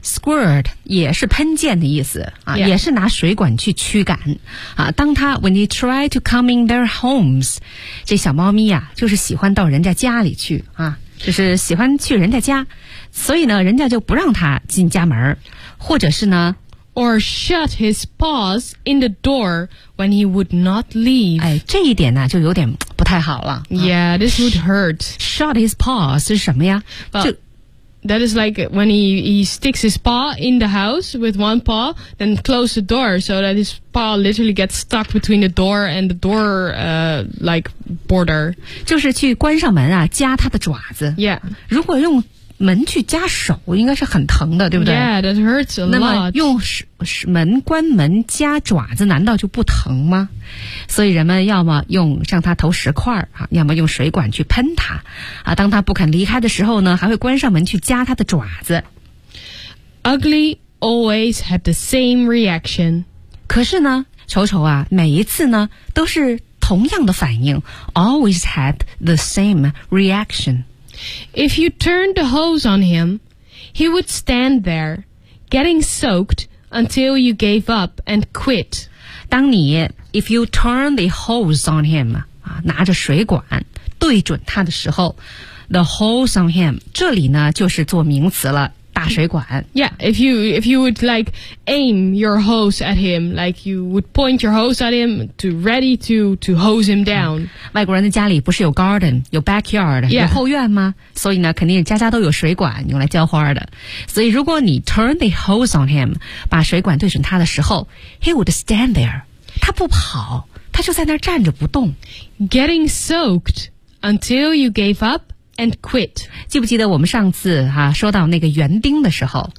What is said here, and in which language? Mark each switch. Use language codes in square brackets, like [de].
[zh] Squirt 也是喷溅的意思、也是拿水管去驱赶、当他 [en] when he tried to come in their homes, [zh] 这小猫咪啊就是喜欢到人家家里去、就是喜欢去人家家，所以呢人家就不让他进家门，或者是呢 [en] or shut his paws in the door when he would not leave、 [zh] 这一点呢就有点不太好了、 [en] Yeah, this would hurt. Shut his paws [zh] 是什么呀？ [en] That is like when he sticks his paw in the house with one paw, then close the door so that his paw literally gets stuck between the door and the door, like border. [zh] 就是去关上门啊，夹他的爪子。 [en] Yeah. [zh] 如果用门去夹手，应该是很疼的，对不对？ [en] Yeah, that hurts a lot. [zh] 那么用门关门夹爪子，难道就不疼吗？所以人们要么用向他投石块啊，要么用水管去喷他啊。当他不肯离开的时候呢，还会关上门去夹他的爪子。 [en] Ugly always had the same reaction. [zh] 可是呢，丑丑啊，每一次呢都是同样的反应。 [en] Always had the same reaction. If you turned the hose on him, he would stand there, getting soaked until you gave up and quit. [zh] 当你 [en] if you turn the hose on him, [zh] 拿着水管对准他的时候 [en] the hose on him, [zh] 这里呢就是做名词了，大水管。 [en] Yeah, if you would like aim your hose at him, like you would point your hose at him to ready to hose him down. [zh] 外国人的家里不是有 garden, 有 backyard,、 [en] yeah. [zh] 有后院吗？所以呢肯定家家都有水管用来浇花的。所以如果你 [en] turn the hose on him, [zh] 把水管对准他的时候 [en] he would stand there. [zh] 他不跑，他就在那儿站着不动。 [en] Getting soaked until you gave up and quit. [zh] 记不记得我们上次、说到那个园丁的时候、